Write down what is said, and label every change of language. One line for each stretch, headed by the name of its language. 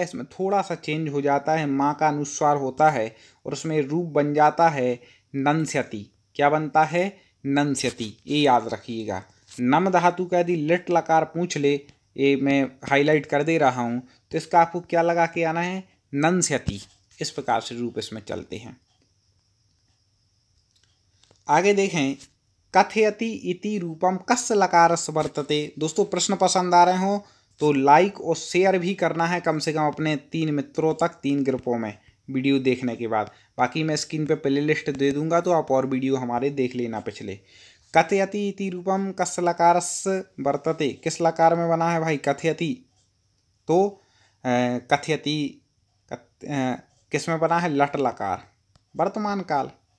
Hindi: इसमें थोड़ा सा चेंज हो जाता है, माँ का अनुस्वार होता है और उसमें रूप बन जाता है नंस्यति। क्या बनता है, नंस्यति, ये याद रखिएगा। नम धातु का यदि लिट लकार पूछ ले, ये मैं हाईलाइट कर दे रहा हूँ, तो इसका आपको क्या लगा के आना है, नंस्यति। इस प्रकार से रूप इसमें चलते हैं।
Sanskrit: आगे देखें, कथयति इति रूपम कस्य लकारस वर्तते।
Hindi: दोस्तों प्रश्न पसंद आ रहे हो तो लाइक और शेयर भी करना है, कम से कम अपने 3 मित्रों तक, 3 ग्रुपों में वीडियो देखने के बाद। बाकी मैं स्क्रीन पे प्ले लिस्ट दे दूंगा, तो आप और वीडियो हमारे देख लेना पिछले।
Sanskrit: कथयति इति रूपम कस्य लकारस वर्तते,
Hindi: किस लकार में बना है भाई कथयति, तो कथयति किस में बना है, लट लकार, वर्तमान काल।